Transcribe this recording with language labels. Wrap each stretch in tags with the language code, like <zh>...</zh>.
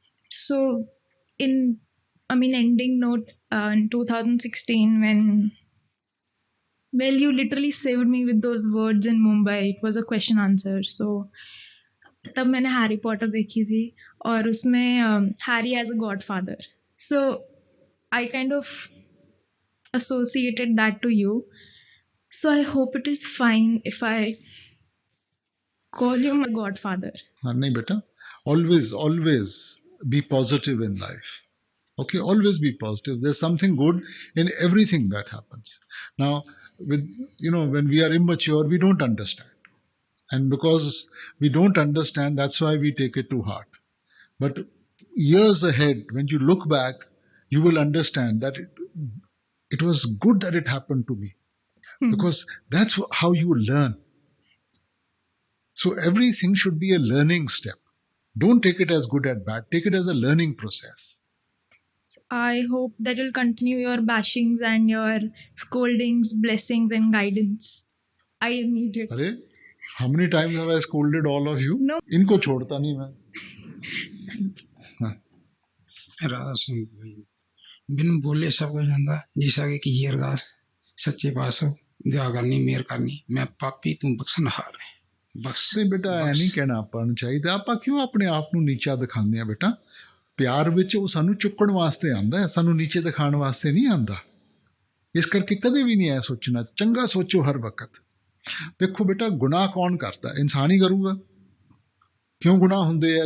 <en>So, ending note, in 2016, well, you literally saved me with those words in Mumbai. It was a question answer.</en> <hi>So, तब मैंने Harry Potter देखी थी और उसमें Harry as a God father.</hi> <en>So, I kind of associated that to you. So, I hope it is fine if I call you my godfather. नहीं बेटा, always be positive in life. Okay, always be positive. There's something good in everything that happens. Now, when we are immature, we don't understand. And because we don't understand, that's why we take it to heart. But years ahead, when you look back, you will understand that it was good that it happened to me. Because that's how you learn. So everything should be a learning step. Don't take it as good or bad. Take it as a learning process. I hope that you'll continue your bashings and your scoldings, blessings, and guidance. I need it. अरे, how many times have I scolded all of you? No.</en> <hi>इनको छोड़ता नहीं मैं।</hi> <pa>राधा सुन बिन बोले सब कुछ ਜਾਂਦਾ जिस आगे की अरदास सच्चे पातशाह दया करनी मेहर करनी मैं पापी तू बख्शनहार है बख्श। नहीं बेटा, ਐ ਨਹੀਂ ਕਹਿਣਾ ਆਪਾਂ ਨੂੰ ਚਾਹੀਦਾ। ਆਪਾਂ ਕਿਉਂ ਆਪਣੇ ਆਪ ਨੂੰ ਨੀਚਾ ਦਿਖਾਉਂਦੇ ਆ ਬੇਟਾ? ਪਿਆਰ ਵਿੱਚ ਉਹ ਸਾਨੂੰ ਚੁੱਕਣ ਵਾਸਤੇ ਆਂਦਾ ਹੈ, ਸਾਨੂੰ ਨੀਚੇ ਦਿਖਾਉਣ ਵਾਸਤੇ ਨਹੀਂ ਆਂਦਾ। ਇਸ ਕਰਕੇ ਕਦੇ ਵੀ ਨਹੀਂ ਐ ਸੋਚਣਾ, ਚੰਗਾ ਸੋਚੋ ਹਰ ਵਕਤ। ਦੇਖੋ ਬੇਟਾ, ਗੁਨਾਹ ਕੌਣ ਕਰਦਾ? ਇਨਸਾਨ ਹੀ ਕਰੂਗਾ। ਕਿਉਂ ਗੁਨਾਹ ਹੁੰਦੇ ਆ?</pa>